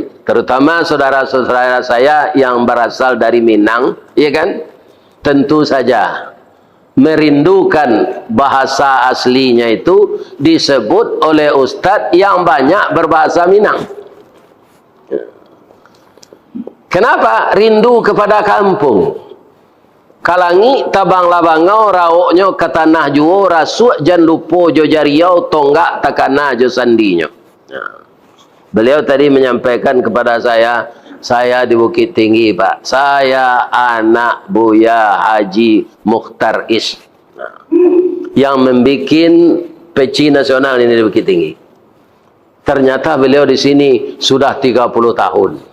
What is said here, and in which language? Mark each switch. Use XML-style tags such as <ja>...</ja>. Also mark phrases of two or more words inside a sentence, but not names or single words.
<id>Terutama saudara-saudara saya yang berasal dari Minang, ya kan? Tentu saja merindukan bahasa aslinya itu disebut oleh ustadz yang banyak berbahasa Minang. Kenapa? Rindu kepada kampung.</id> <min>Kalangi tabang labangau raoknya ke tanah juo rasuk jan lupo jo jariau tonggak takana jo sandinya.</min> <id>Beliau tadi menyampaikan kepada saya di Bukit Tinggi, Pak. Saya anak Buya Haji Mukhtar Is. Yang membikin peci nasional ini di Bukit Tinggi. Ternyata beliau di sini sudah 30 tahun.</id>